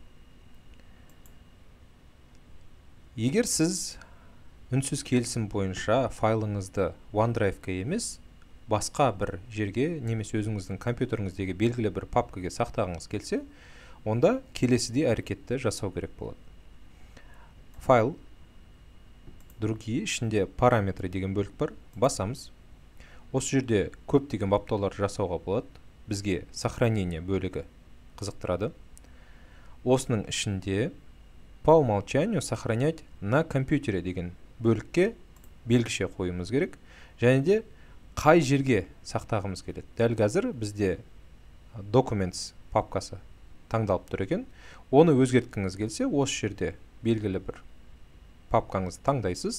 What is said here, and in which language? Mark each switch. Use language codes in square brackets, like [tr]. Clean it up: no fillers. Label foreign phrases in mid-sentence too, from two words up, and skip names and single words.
[kk] Егер сіз үнсіз келісім бойынша файлыңызды OneDrive-ке емес, басқа бір жерге, немесе өзіңіздің компьютеріңіздегі белгілі бір папкаға сақтағыңыз келсе, онда келесідей әрекетті жасау керек болады. Файл, другие, ішінде параметры деген бөлік бар, басамыз. Осы жерде көптеген баптаулар жасауға болады. Бізге сохранение бөлігі қызықтырады. Осының ішінде [ru] по умолчанию сохранять на компьютере [kk] деген бөлікке белгіше қоюымыз керек. Және де қай жерге сақтағымыз келеді. Дәл қазір бізде Documents папкасы таңдалып тұр екен. Оны өзгерткіңіз келсе, осы жерде белгілі бір папкаңызды таңдайсыз.